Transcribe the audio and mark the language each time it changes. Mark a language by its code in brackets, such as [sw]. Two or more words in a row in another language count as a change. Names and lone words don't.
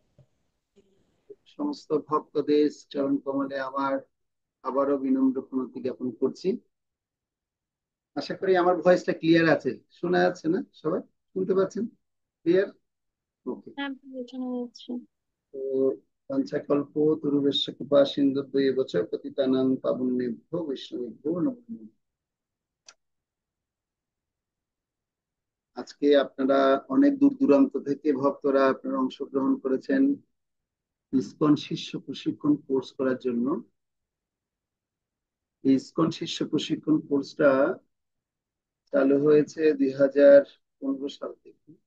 [bn] সমস্ত ভক্তদের চরণ কমলে আমার আবারও বিনম্র প্রণতি জ্ঞাপন করছি। আশা করি আমার ভয়েসটা ক্লিয়ার আছে, শোনা যাচ্ছে না? সবাই শুনতে পাচ্ছেন ক্লিয়ার? ওকে। হ্যাঁ ভালো শোনা যাচ্ছে। [sa] তো পঞ্চাকল্প তরুবেশ কৃপা সিন্ধু এবছর পতিতানাং পাবনেভ্যো বৈষ্ণবেভ্যো নমো নমঃ। [bn] আজকে আপনারা অনেক দূর দূরান্ত থেকে ভক্তরা আপনারা অংশগ্রহণ করেছেন ইসকন শিষ্য প্রশিক্ষণ কোর্স করার জন্য। এই ইসকন শিষ্য প্রশিক্ষণ কোর্সটা চালু হয়েছে 2015 সাল থেকে।